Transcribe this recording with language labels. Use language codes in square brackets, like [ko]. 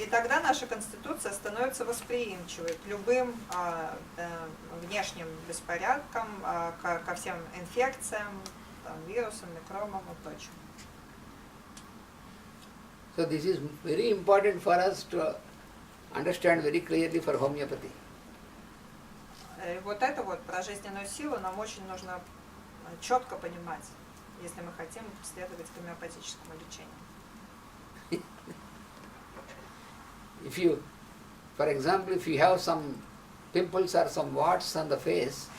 [ru] И тогда наша конституция становится восприимчивой к любым внешним беспорядкам, ко всем инфекциям, вирусам, микробам и прочему. [en] So this is very important for us to understand very clearly for homeopathy. [ru] И вот это вот про жизненную силу нам очень нужно четко понимать, если мы хотим следовать гомеопатическому лечению. [en] If you, for example, if you have some pimples or some warts on the face,